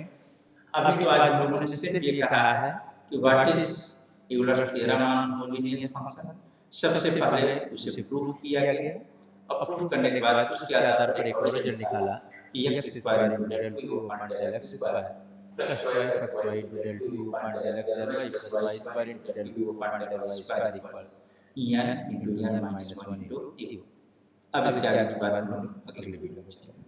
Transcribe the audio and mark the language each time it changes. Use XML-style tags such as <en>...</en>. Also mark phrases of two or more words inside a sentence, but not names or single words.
<hi>अभी तो आज हम लोगों ने सिर्फ ये कहा है कि</hi> <en>what is Euler's theorem on homogeneous function</en> <hi>सबसे पहले उसे प्रूफ किया गया और प्रूफ करने के बाद उसके आधार पर एक रिजल्ट निकाला कि</hi> <en>x square into del 2u upon del x square plus twice xy into del 2u upon del x del y plus y square into del 2u upon del y square equals n into n minus 1 into u.</en> <hi>अब इसके आगे की बात हम लोग अगले वीडियो में</hi>